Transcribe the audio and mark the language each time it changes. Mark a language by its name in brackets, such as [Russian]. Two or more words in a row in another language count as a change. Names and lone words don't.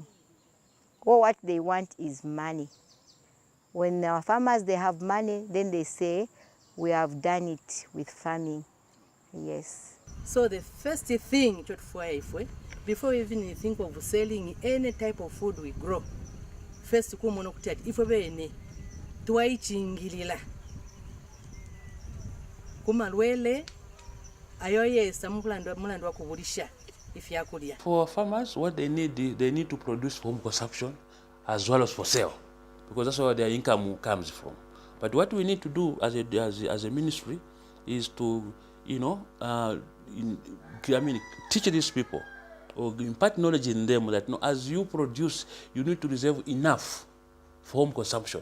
[English] Or what they want is money. When our farmers, they have money, then they say, we have done it with farming. Yes. So the first thing, before we even think of selling any type of food we grow, first if we [Bemba] tuwaichingilila kumalwele ayoyesa mulandu wa kubulisha ifyakulia. [English] For farmers, what they need to produce for home consumption as well as for sale, because that's where their income comes from. But what we need to do as a ministry is to, teach these people or impart knowledge in them that as you produce, you need to reserve enough for home consumption.